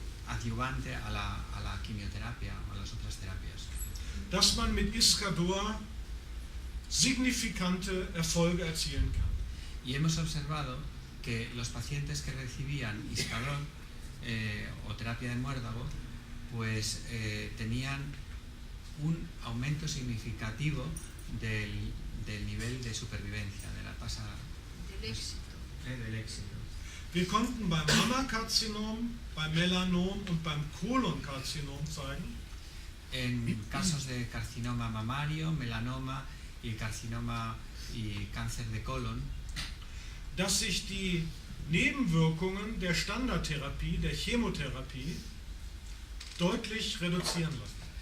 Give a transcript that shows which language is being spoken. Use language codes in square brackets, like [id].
[es] adyuvante a la quimioterapia o a las otras terapias. [de] Dass man mit Iscador signifikante Erfolge erzielen kann. [es] Y hemos observado que los pacientes que recibían Iscador o terapia de muérdago, pues tenían un aumento significativo del nivel de supervivencia, de la tasa del éxito. [de] Wir konnten beim Mammakarzinom, beim Melanom und beim Kolonkarzinom zeigen, [es] En casos de carcinoma mamario, melanoma y carcinoma y cáncer de colon, [de] dass sich die Nebenwirkungen der Standardtherapie, der Chemotherapie, deutlich reduzieren lassen.